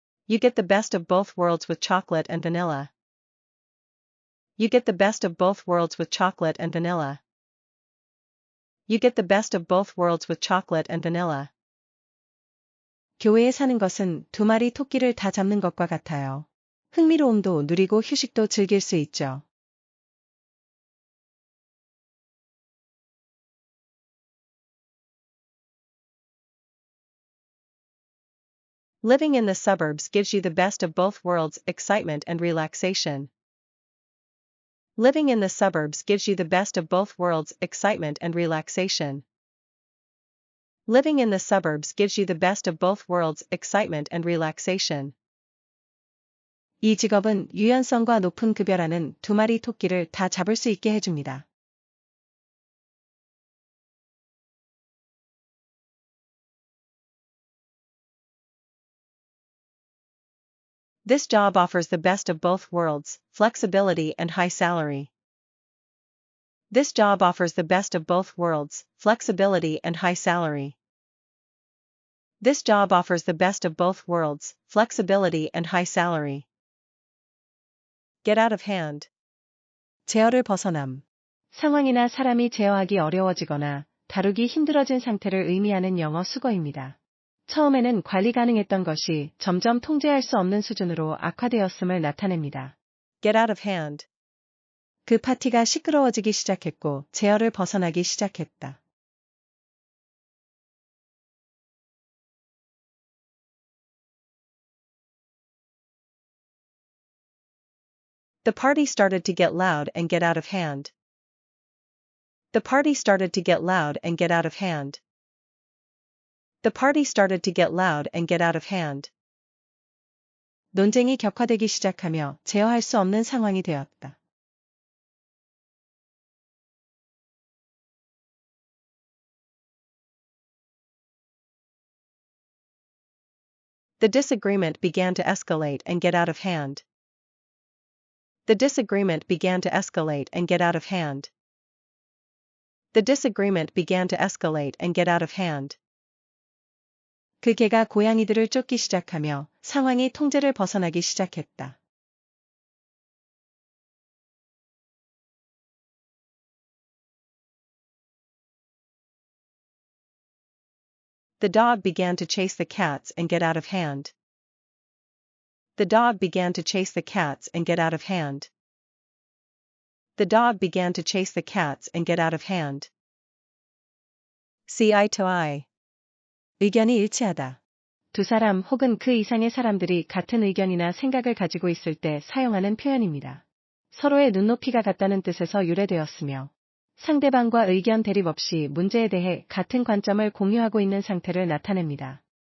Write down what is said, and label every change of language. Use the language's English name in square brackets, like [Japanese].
[English] You get the best of both worlds with chocolate and vanilla. You get the best of both worlds with chocolate and vanilla. You get the best of both worlds with chocolate and vanilla. [Korean] 교회에 사는 것은 두 마리 토끼를 다 잡는 것과 같아요. 흥미로움도 누리고 휴식도 즐길 수 있죠. [English] Living in the suburbs gives you the best of both worlds, excitement and relaxation. Living in the suburbs gives you the best of both worlds, excitement and relaxation. Living in the suburbs gives you the best of both worlds, excitement and relaxation. [Korean] 이 직업은 유연성과 높은 급여라는 두 마리 토끼를 다 잡을 수 있게 해줍니다. [English] This job offers the best of both worlds, flexibility and high salary. This job offers the best of both worlds, flexibility and high salary. This job offers the best of both worlds, flexibility and high salary. Get out of hand. [Korean] 제어를 벗어남. 상황이나 사람이 제어하기 어려워지거나 다루기 힘들어진 상태를 의미하는 영어 수거입니다. 처음에는 관리 가능했던 것이 점점 통제할 수 없는 수준으로 악화되었음을 나타냅니다. [English] Get out of hand. [Korean] 그 파티가 시끄러워지기 시작했고 제어를 벗어나기 시작했다. [English] The party started to get loud and get out of hand. The party started to get loud and get out of hand. The party started to get loud and get out of hand. [Korean] 논쟁이 격화되기 시작하며 제어할 수 없는 상황이 되었다. [English] The disagreement began to escalate and get out of hand. The disagreement began to escalate and get out of hand. The disagreement began to escalate and get out of hand. [Korean] 그 개가 고양이들을 쫓기 시작하며 상황이 통제를 벗어나기 시작했다. [English] The dog began to chase the cats and get out of hand. The dog began to chase the cats and get out of hand. The dog began to chase the cats and get out of hand. See eye to eye. [Korean] 의견이 일치하다. 두 사람 혹은 그 이상의 사람들이 같은 의견이나 생각을 가지고 있을 때 사용하는 표현입니다. 서로의 눈높이가 같다는 뜻에서 유래되었으며, 상대방과 의견 대립 없이 문제에 대해 같은 관점을 공유하고 있는 상태를 나타냅니다.